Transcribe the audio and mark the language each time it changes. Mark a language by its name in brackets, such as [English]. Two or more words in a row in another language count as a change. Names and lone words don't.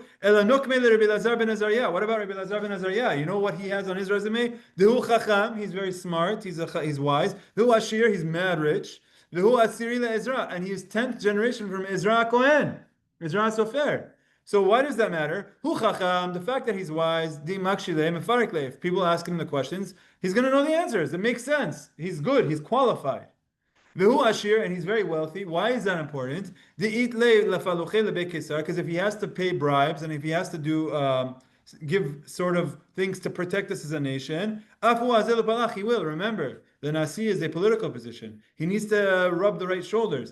[English] Rabbi Lazar ben Azariah. What about Rabbi Lazar ben Azariah? You know what he has on his resume? [Aramaic] דהוא חכם, [English] he's very smart, he's wise. [Aramaic] דהוא עשיר, [English] he's mad rich. [Aramaic] דהוא עשירי לעזרא, [English] and he's 10th generation from Ezra Kohen, Ezra Sofer. So why does that matter? [Aramaic] הוא חכם, [English] the fact that he's wise, [Aramaic] דאי מקשי ליה מפרק ליה. [English] If people ask him the questions, he's going to know the answers. It makes sense. He's good. He's qualified. [Aramaic] והוא עשיר, [English] and he's very wealthy. Why is that important? Because if he has to pay bribes and if he has to do give sort of things to protect us as a nation, he will. Remember, the Nasi is a political position. He needs to rub the right shoulders.